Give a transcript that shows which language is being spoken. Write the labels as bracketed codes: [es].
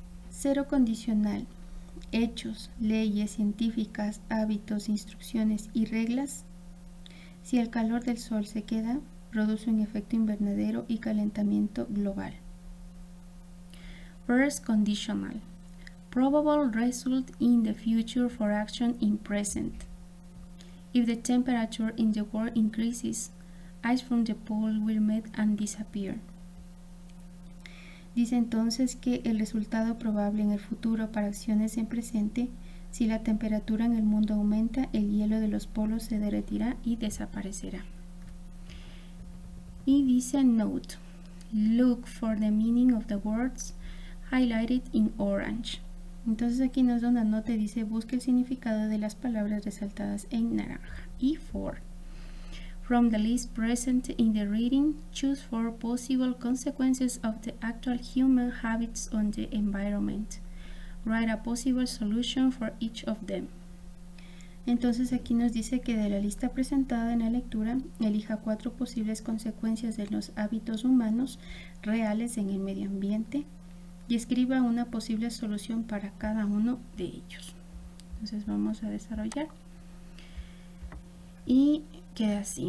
[es] Cero condicional: hechos, leyes científicas, hábitos, instrucciones y reglas. Si el calor del sol se queda, produce un efecto invernadero y calentamiento global. [en] First conditional: probable result in the future for action in present. If the temperature in the world increases, ice from the pole will melt and disappear. [es] Dice entonces que el resultado probable en el futuro para acciones en presente: si la temperatura en el mundo aumenta, el hielo de los polos se derretirá y desaparecerá. Y dice [en] note, look for the meaning of the words highlighted in orange. [es] Entonces aquí nos da una nota y dice busca el significado de las palabras resaltadas en naranja. [en] Y 4. From the list present in the reading, choose 4 possible consequences of the actual human habits on the environment. Write a possible solution for each of them. [es] Entonces aquí nos dice que de la lista presentada en la lectura, elija 4 posibles consecuencias de los hábitos humanos reales en el medio ambiente y escriba una posible solución para cada uno de ellos. Entonces vamos a desarrollar. Y queda así.